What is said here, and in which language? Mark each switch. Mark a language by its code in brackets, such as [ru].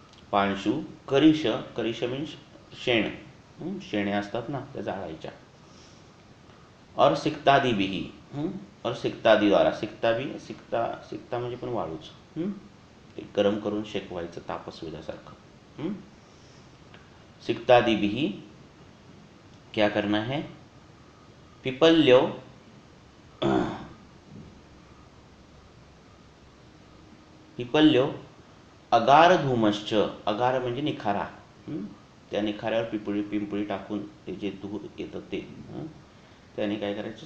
[mr] पांशु, करिश, करिश means शेण, शेण्या असतात ना त्या जाळायच्या, और सिक्तादिभिः, [hi] और सिक्तादी द्वारा, सिक्ता भी, [mr] सिक्ता म्हणजे पण वाळूच, ते गरम करून शेकवायचं तापस्वेदासारखं। [hi] सिक्तादिभिः क्या करना है? [sa] पिपल्यो पिपल्यो अगार धूमश्च, [mr] अगार म्हणजे निखारा, त्या निखाऱ्यावर पिंपळी टाकून ते जे धूर येतं ते, त्याने काय करायचं?